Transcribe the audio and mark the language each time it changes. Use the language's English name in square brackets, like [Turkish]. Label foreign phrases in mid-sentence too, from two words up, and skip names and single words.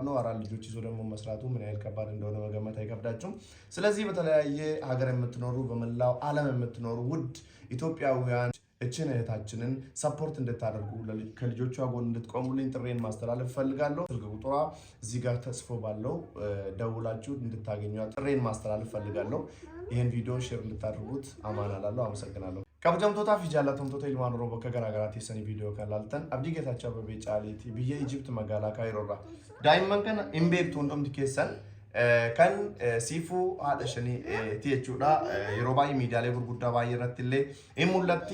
[Amharic] ነው። አራት ልጆች ይዞ ደግሞ መስራቱ ምን ያህል ከባድ እንደሆነ መገመት አይከብዳችሁም። ስለዚህ በተለያየ ሀገር የምትኖሩ በመላው ዓለም የምትኖሩ ውድ ኢትዮጵያውያን እችን እህታችንን ሰፖርት እንድታደርጉ ከልጆቿ ጎን እንድትቆሙልኝ ጥሬን ማስተላለፍ ፈልጋለሁ። ስልክ ቁጥሯ እዚህ ጋር ተጽፎ ባለው ደውላችሁ እንድታገኟት ጥሬን ማስተላለፍ ፈልጋለሁ። ይህን ቪዲዮ ሼር እንድታደርጉት አማን አላለሁ። አመሰግናለሁ። [Oromo] kabajamtoota fi jaallatamtoota ilmaan Oromoo akka garaa garaa teessanii viidiyoo kan laaltan Abdii Geetaachoo Abbabee Caaliiti biyya Ijipt magaalaa Kaayiroorraa. Daa'imman kana hin beektu hundumti keessan kan siifuu haadha shanii ti jechuudha. Yeroo baay'ee miidiyaalee gurguddaa baay'ee irratti illee hin mul'atti.